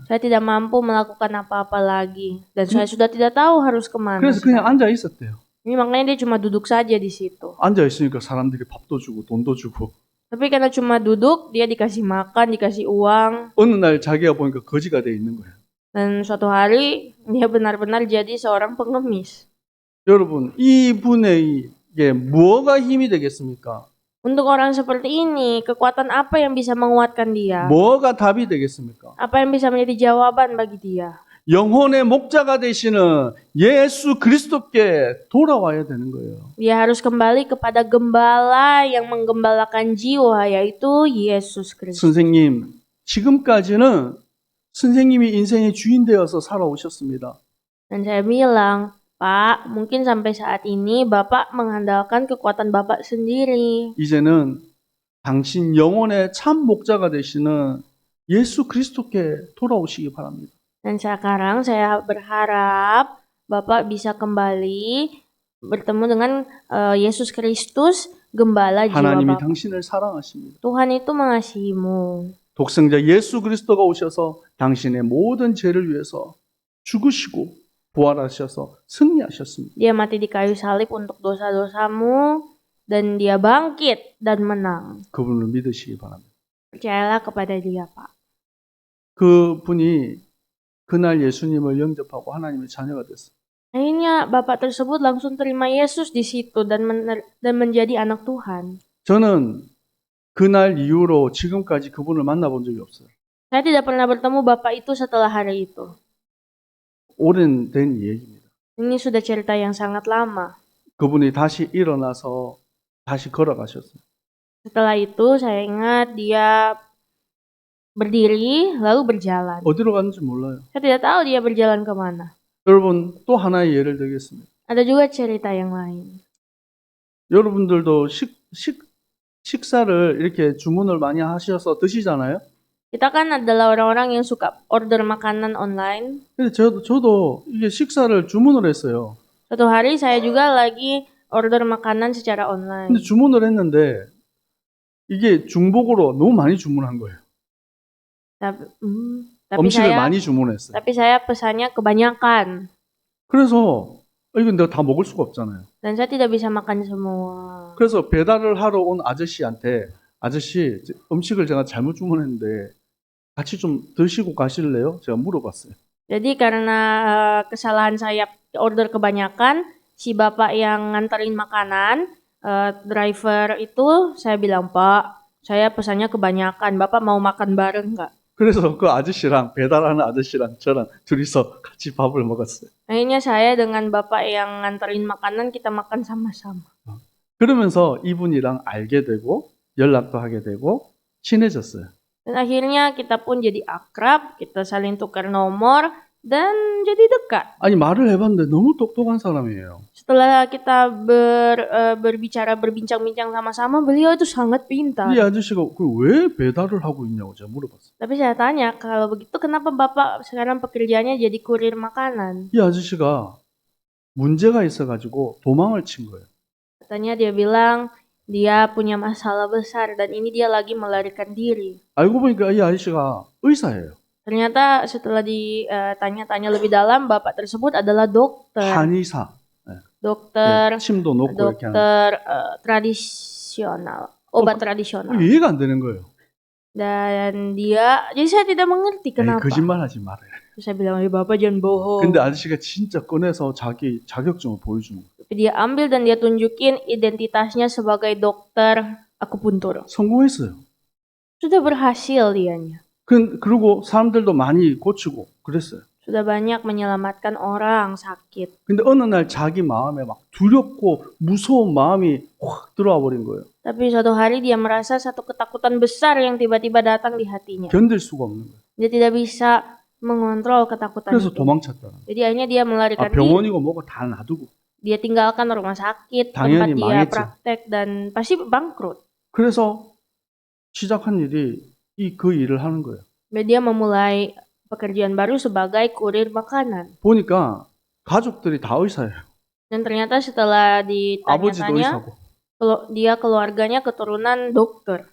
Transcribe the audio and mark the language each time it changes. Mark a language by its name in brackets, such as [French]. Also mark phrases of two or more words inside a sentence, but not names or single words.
[Indonesian] Saya tidak mampu melakukan apa-apa lagi. Dan saya sudah tidak tahu harus kemana. [Korean] 그래서 그냥 앉아 있었대요. [Indonesian] Ini makanya dia cuma duduk saja di situ. [Korean] 앉아 있으니까 사람들이 밥도 주고 돈도 주고 [Indonesian] Tapi karena cuma duduk, dia dikasih makan, dikasih uang. [Korean] 어느 날 자기가 보니까 거지가 돼 있는 거예요. [Indonesian] Dan suatu hari, dia benar-benar jadi seorang pengemis. [Korean] 여러분, 이분에게 뭐가 힘이 되겠습니까? [Indonesian] Untuk orang seperti ini, kekuatan apa yang bisa menguatkan dia? [Korean] 뭐가 답이 되겠습니까? [Indonesian] Apa yang bisa menjadi jawaban bagi dia? [Korean] 영혼의 목자가 되시는 예수 그리스도께 돌아와야 되는 거예요. [Indonesian] Dia harus kembali kepada gembala yang menggembalakan jiwa, yaitu Yesus Kristus. [Korean] 선생님, 지금까지는 선생님이 인생의 주인 되어서 살아오셨습니다. [Indonesian] Dan saya bilang, Pak, mungkin sampai saat ini Bapak mengandalkan kekuatan Bapak sendiri. [Korean] 이제는 당신 영혼의 참 목자가 되시는 예수 그리스도께 돌아오시기 바랍니다. [Indonesian] Dan sekarang saya berharap Bapak bisa kembali bertemu dengan Yesus Kristus, gembala jiwa [Korean] 하나님이 [Indonesian] Bapak. [Korean] 당신을 사랑하십니다. [Indonesian] Tuhan itu mengasihimu. [Korean] 독생자 예수 그리스도가 오셔서 당신의 모든 죄를 위해서 죽으시고 부활하셔서 승리하셨습니다. [Indonesian] Dia mati di kayu salib untuk dosa-dosamu dan dia bangkit dan menang. [Korean] 그분을 믿으시기 바랍니다. [Indonesian] Percayalah kepada dia, Pak. [Korean] 그분이 그날 예수님을 영접하고 하나님의 자녀가 됐어요. [Indonesian] Akhirnya Bapak tersebut langsung terima Yesus di situ dan menjadi anak Tuhan. [Korean] 저는 그날 이후로 지금까지 그분을 만나본 적이 없어요. [Indonesian] Saya tidak pernah bertemu Bapak itu setelah hari itu. [Korean] 오랜된 얘기입니다. [Indonesian] Ini sudah cerita yang sangat lama. [Korean] 그분이 다시 일어나서 다시 걸어가셨어요. [Indonesian] Setelah itu saya ingat dia berdiri lalu berjalan. [Korean] 어디로 갔는지 몰라요. [Indonesian] Saya tidak tahu dia berjalan kemana. [Korean] 여러분 또 하나의 예를 들겠습니다. [Indonesian] Ada juga cerita yang lain. [Korean] 여러분들도 식사를 이렇게 주문을 많이 하셔서 드시잖아요. [Indonesian] Kita kan adalah orang-orang yang suka order makanan online. [Korean] 근데 저도 이게 식사를 주문을 했어요. [Indonesian] Suatu hari saya juga lagi order makanan secara online. [Korean] 근데 주문을 했는데 이게 중복으로 너무 많이 주문한 거예요. [Indonesian] Tapi [Korean] 음식을 [Indonesian] saya [Korean] 많이 주문했어요. [Indonesian] tapi saya pesannya kebanyakan [Korean] 그래서 이건 내가 다 먹을 수가 없잖아요. [Indonesian] dan saya tidak bisa makan semua. [Korean] 그래서 배달을 하러 온 아저씨한테 아저씨 음식을 제가 잘못 주문했는데 같이 좀 드시고 가실래요? 제가 물어봤어요. [Indonesian] Jadi karena kesalahan saya order kebanyakan, si bapak yang nganterin makanan, driver itu saya bilang, Pak, saya pesannya kebanyakan, Bapak mau makan bareng nggak? [Korean] 그래서 그 아저씨랑 배달하는 아저씨랑 저랑 둘이서 같이 밥을 먹었어요. [Indonesian] Akhirnya saya dengan bapak yang nganterin makanan kita makan sama-sama. [Korean] 그러면서 이분이랑 알게 되고 연락도 하게 되고 친해졌어요. [Indonesian] Dan akhirnya kita pun jadi akrab, kita saling tukar nomor, dan jadi dekat. [Korean] 아니 말을 해봤는데 너무 똑똑한 사람이에요. [Indonesian] Setelah kita berbincang-bincang sama-sama, beliau itu sangat pintar. [Korean] 이 아저씨가 왜 배달을 하고 있냐고 제가 물어봤어요. [Indonesian] Tapi saya tanya, kalau begitu kenapa Bapak sekarang pekerjaannya jadi kurir makanan? [Korean] 이 아저씨가 문제가 있어가지고 도망을 친 거예요. [Indonesian] Katanya dia bilang dia punya masalah besar dan ini dia lagi melarikan diri. [Korean] 알고 보니까 이 아저씨가 의사예요. [Indonesian] Ternyata setelah ditanya-tanya lebih dalam, Bapak tersebut adalah dokter. [Korean] 한의사. [Indonesian] Dokter, [Korean] 침도 놓고 이렇게 하는. [Indonesian] dokter tradisional, obat tradisional. [Korean] 이해가 안 되는 거예요. [Indonesian] Dan jadi saya tidak mengerti [Korean] 에이, [Indonesian] kenapa. [Korean] 거짓말하지 말아요. [Indonesian] Terus saya bilang, Bapak jangan bohong. [Korean] 근데 아저씨가 진짜 꺼내서 자기 자격증을 보여주는 거예요. [Indonesian] Tapi dia ambil dan dia tunjukin identitasnya sebagai dokter akupuntur. [Korean] 성공했어요. [Indonesian] Sudah berhasil dianya. [Korean] 그리고 사람들도 많이 고치고 그랬어요. [Indonesian] Sudah banyak menyelamatkan orang sakit. [Korean] 근데 어느 날 자기 마음에 막 두렵고 무서운 마음이 확 들어와 버린 거예요. [Indonesian] Tapi suatu hari dia merasa satu ketakutan besar yang tiba-tiba datang di hatinya. [Korean] 견딜 수가 없는 거예요. [Indonesian] Dia tidak bisa mengontrol ketakutan [Korean] 그래서 [Indonesian] itu. [Korean] 도망쳤다는 거예요. [Indonesian] Jadi akhirnya dia melarikan diri. [Korean] 병원이고 뭐고 다 놔두고. [Indonesian] Dia tinggalkan rumah sakit, [Korean] 당연히 [Indonesian] tempat dia [Korean] 망했죠. [Indonesian] praktek dan pasti bangkrut. [Korean] 그래서 시작한 일이 그 일을 하는 거예요. [Indonesian] Dan dia memulai pekerjaan baru sebagai kurir makanan. [Korean] 보니까 가족들이 다 의사예요. [Indonesian] Dan ternyata setelah [Korean] 아버지도 [Indonesian] ditanya-tanya, [Korean] 의사고. [Indonesian] dia keluarganya keturunan dokter.